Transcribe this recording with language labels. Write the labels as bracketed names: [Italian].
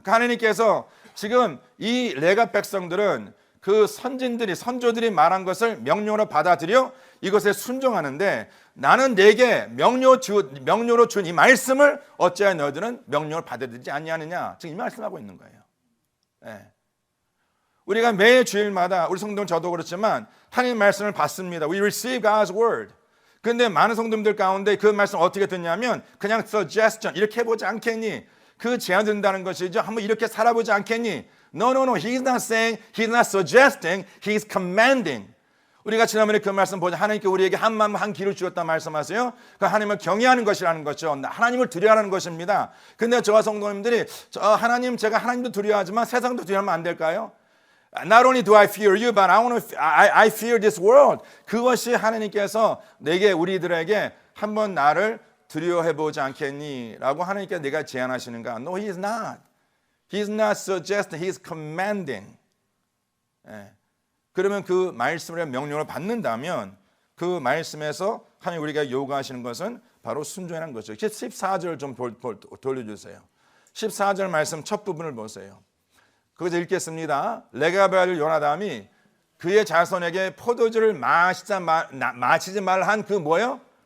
[Korean] 그러니까 하나님께서 지금 이 레갑 백성들은 그 선진들이 선조들이 말한 것을 명령으로 받아들여 이것에 순종하는데 나는 내게 명령으로 준 이 말씀을 어찌하여 너희들은 명령을 받아들이지 아니하느냐. 지금 이 말씀하고 있는 거예요. 네. 우리가 매 주일마다 우리 성도는 저도 그렇지만 하나님 말씀을 받습니다. [English] We receive God's word. [Korean] 그런데 많은 성도님들 가운데 그 말씀 어떻게 듣냐면 그냥 suggestion 이렇게 해보지 않겠니? 그 제안 든다는 것이죠. 한번 이렇게 살아보지 않겠니? [English] No. He's not saying, he's not suggesting, he's commanding. [Korean] 우리가 지난번에 그 말씀 보자. 하나님께 우리에게 한 마음 한 길을 주었다 말씀하세요. 그 하나님을 경외하는 것이라는 거죠. 하나님을 두려워하는 것입니다. 근데 저와 성도님들이 하나님 제가 하나님도 두려워하지만 세상도 두려워하면 안 될까요? [English] Not only do I fear you, but I fear this world. [Korean] 그것이 하나님께서 우리들에게 한번 나를 두려워해보지 않겠니? 라고 하나님께 내가 제안하시는가? [English] No, he is not. He is not suggesting, he is commanding. [Korean] 예. 그러면 그 말씀을 명령을 받는다면 그 말씀에서 하나님 우리가 요구하시는 것은 바로 순종이라는 거죠. 14절 좀 돌려주세요. 14절 말씀 첫 부분을 보세요. 거기서 읽겠습니다. 레갑의 아들 요나담이 그의 자손에게 포도주를 마시지 말라 한 그 뭐예요?